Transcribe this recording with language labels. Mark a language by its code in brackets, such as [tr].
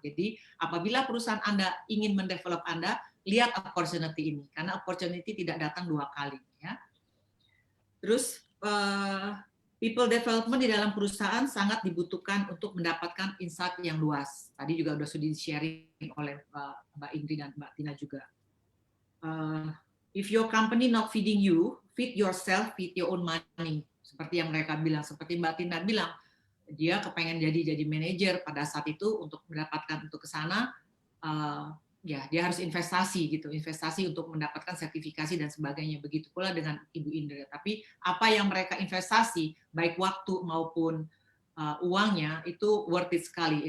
[id] Jadi apabila perusahaan Anda ingin mendevelop Anda, lihat opportunity ini. Karena opportunity tidak datang 2 kali. Ya. Terus people development di dalam perusahaan sangat dibutuhkan untuk mendapatkan insight yang luas. Tadi juga sudah di-sharing oleh Mbak Indri dan Mbak Tina juga. [en] If your company not feeding you, feed yourself with your own money. [id] Seperti yang mereka bilang, seperti Mbak Tina bilang, dia kepengen jadi manajer pada saat itu untuk mendapatkan untuk ke sana. Ya, dia harus investasi untuk mendapatkan sertifikasi dan sebagainya. Begitu pula dengan Ibu Indra. Tapi apa yang mereka investasi, baik waktu maupun uangnya, itu worth it sekali.